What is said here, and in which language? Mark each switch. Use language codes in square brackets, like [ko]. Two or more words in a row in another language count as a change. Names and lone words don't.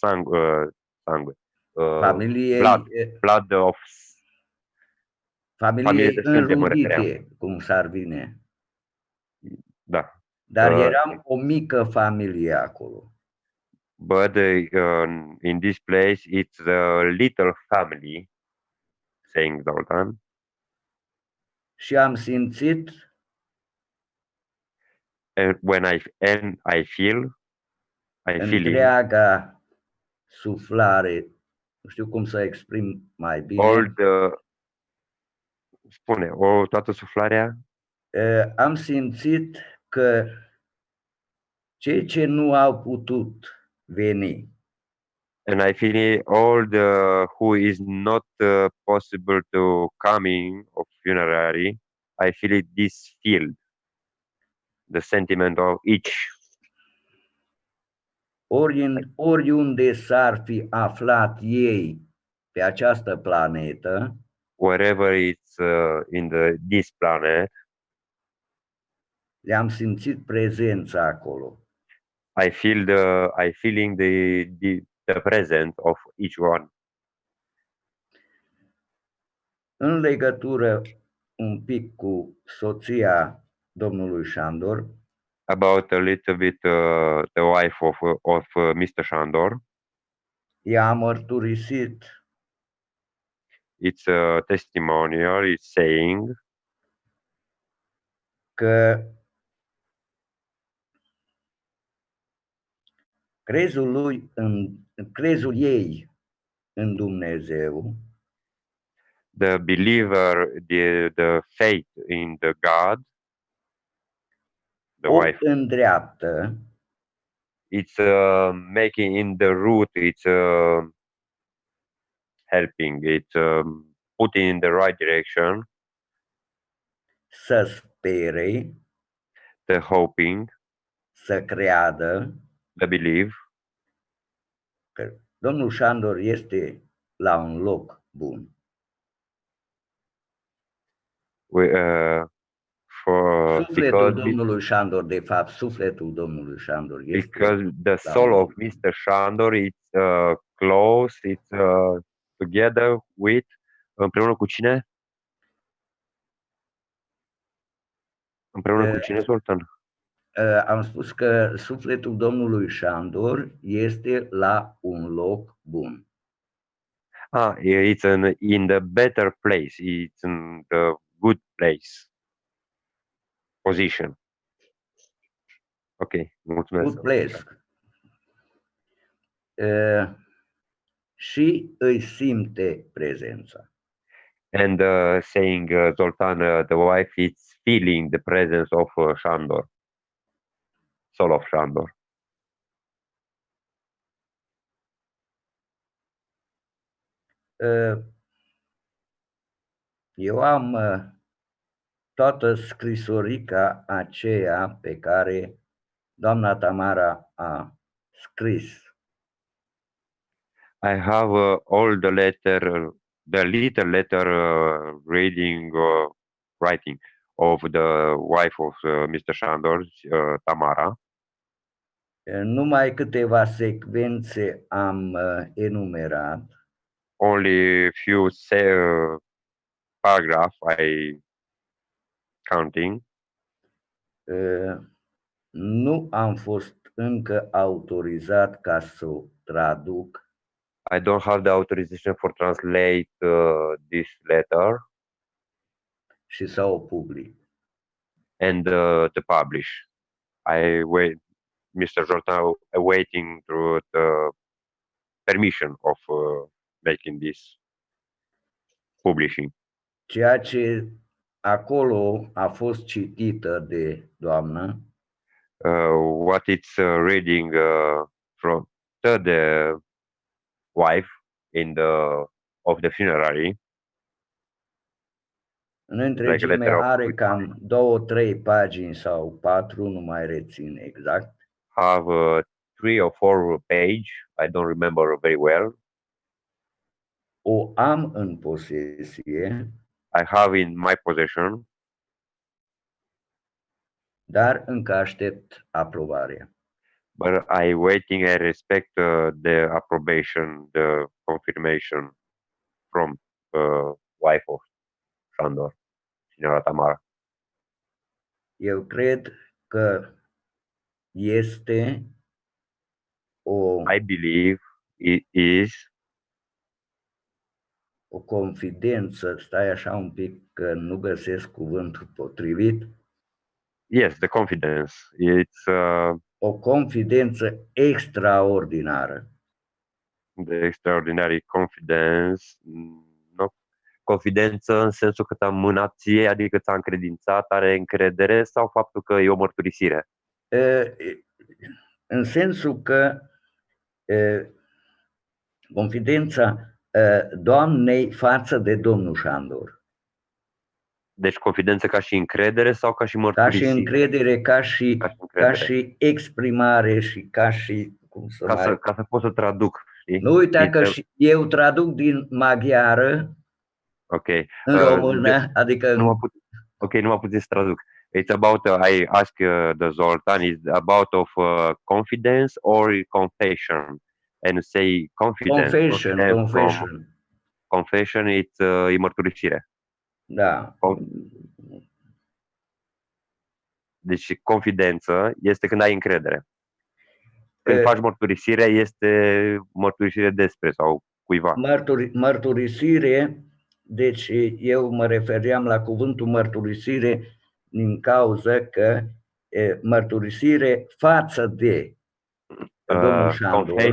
[en] Blood of [ro] familie înrudite, cum s-ar vine. Da. Dar eram o mică familie acolo. [en] But in this place, it's a little family, saying Zoltan. [ro] Și am simțit [en] And I feel, I feeling [ro] întreaga suflare, nu știu cum să exprim mai [en] all [ro] bine, toată suflarea. am simțit că cei ce nu au putut veni, [en] And I feel all who is not possible to coming of funerary. I feel it this field, the sentiment of each. [ro] Oriunde s-ar fi aflat ei pe această planetă, [en] Wherever it's in this planet, [ro] le-am simțit prezența acolo. [en] I feeling the presence of each one. [ro] În legătură un pic cu soția domnului Șandor, [en] About a little bit the wife of Mr. Shandor. [ro] ea a mărturisit [en] It's a testimonial. It's saying [ro] că crezul ei în Dumnezeu [en] the believer, the faith in the God, the [ro] o [en] wife. [ro] îndreaptă [en] It's making in the root. It's helping. It's putting in the right direction. [ro] să spere, [en] The hoping, [ro] să creadă [en] the believe. [ro] că domnul Șandor este la un loc bun. Sufletul domnului Șandor, de fapt, sufletul domnului Șandor este [en] because the soul of Mr. Shandor is close. It's together with, [ro] împreună cu cine? Împreună cu cine, Sultan? Am spus că sufletul domnului Șandor este la un loc bun. [en] It's in the better place. It's in the good place. Position. [ro] Ok, mulțumesc. [en] Good place. [ro] Și îi simte prezența. [en] And saying Zoltan, the wife, is feeling the presence of Shandor, soul of Shandor. [ro] Eu am toată scrisorica aceea pe care doamna Tamara a scris. [en] I have all the little letter writing of the wife of Mr. Shandor, Tamara. [ro] Numai câteva secvențe am enumerat. [en] Only few paragraph I counting. [ro] Nu am fost încă autorizat ca să o traduc. [en] I don't have the authorization for translate this letter. [ro] Și să o public. [en] And to publish. Mr. Jordan awaiting through the permission of making this publishing. [ro] Ceea ce acolo a fost citită de doamnă. [en] What it's reading from the wife of the funerary. [ro] În întregime are cam 2-3 pagini sau 4, nu mai rețin exact. [en] Have 3 or 4 page, I don't remember very well. [ro] O am în posesie. [en] I have in my possession. [ro] Dar încă aștept aprobarea. [en] But I respect the approbation, the confirmation from wife of Shandor, signora Tamara. [ro] Eu cred că este o, [en] I believe it is, [ro] o confidență, stai așa un pic că nu găsesc cuvântul potrivit, [en] yes, the confidence. It's [ro] o confidență extraordinară. [en] the extraordinary confidence. [ro] No? Confidență în sensul că ți-a mânat ție, adică ți-a încredințat, are încredere, sau faptul că e o mărturisire? În sensul că confidența Doamnei față de domnul Șandor. Deci confidență ca și încredere sau ca și Ca mărturisire? și încredere, ca și încredere. exprimare și ca și, cum să mai... Ca să pot să traduc, știi? Nu uita că și eu traduc din maghiară în română, adică... Nu mă puteți să traduc. [en] It's about, I ask the Zoltan, is about of confidence or confession? And say confidence. Confession. Confession, [ro] e mărturisire. Da. Deci confidență este când ai încredere. Când faci mărturisire, este mărturisire despre sau cuiva. Mărturisire, deci eu mă refeream la cuvântul mărturisire din cauza că mărturisire față de domnul Șandor.